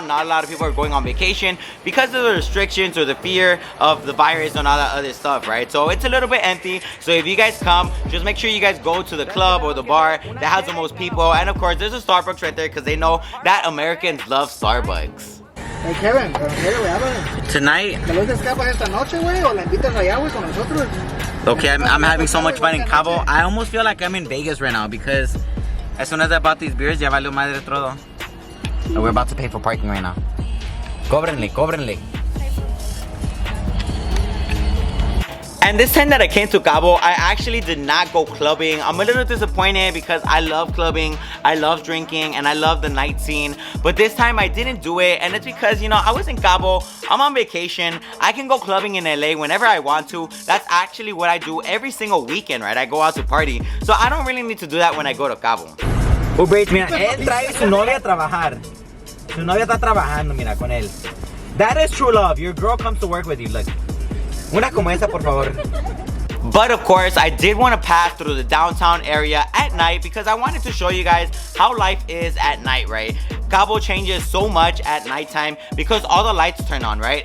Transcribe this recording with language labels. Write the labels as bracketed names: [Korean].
[English] Not a lot of people are going on vacation because of the restrictions or the fear of the virus and all that other stuff, right? So it's a little bit empty. So if you guys come, just make sure you guys go to the club or the bar that has the most people. And of course, there's a Starbucks right there because they know that Americans love Starbucks. [Spanish] Hey Kevin, pero mire, güey, háblale. [English] Tonight, [Spanish] ¿Te los escapas esta noche, güey? ¿O la invitas allá, güey, con nosotros? [English] okay, I'm having so much fun in Cabo. I almost feel like I'm in Vegas right now because as soon as I bought these beers, [Spanish] ya valió madre todo. [English] And we're about to pay for parking right now. [Spanish] Cóbrenle, cóbrenle. [English] And this time that I came to Cabo, I actually did not go clubbing. I'm a little disappointed because I love clubbing, I love drinking, and I love the night scene. But this time I didn't do it, and it's because, you know, I was in Cabo, I'm on vacation, I can go clubbing in LA whenever I want to. That's actually what I do every single weekend, right? I go out to party. So I don't really need to do that when I go to Cabo. [Spanish] Uber, mira, él trae su novia a trabajar. Su novia está trabajando, mira, con él. [English] That is true love. Your girl comes to work with you, look. [Spanish] Una como esa, por favor. [English] But of course, I did want to pass through the downtown area at night because I wanted to show you guys how life is at night, right? Cabo changes so much at nighttime because all the lights turn on, right?